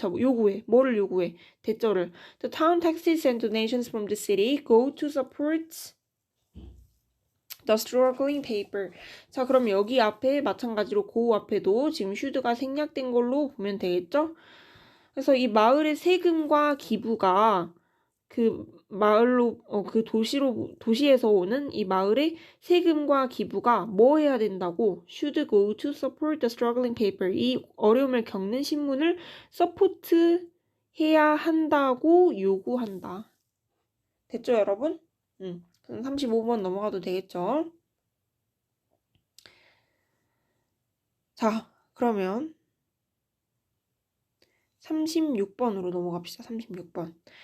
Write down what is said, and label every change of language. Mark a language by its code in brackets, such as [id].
[ko] 자, 요구해. 뭐를 요구해? 대절을. [en] The town taxes and donations from the city go to support the struggling paper. [ko] 자, 그럼 여기 앞에 마찬가지로 go 앞에도 지금 should가 생략된 걸로 보면 되겠죠? 그래서 이 마을의 세금과 기부가 그 마을로 그 도시에서 오는 이 마을의 세금과 기부가 뭐 해야 된다고? [en] should go to support the struggling paper. [ko] 이 어려움을 겪는 신문을 서포트 해야 한다고 요구한다. 됐죠, 여러분? 그럼 35번 넘어가도 되겠죠? 자, 그러면 36번으로 넘어갑시다. 36번.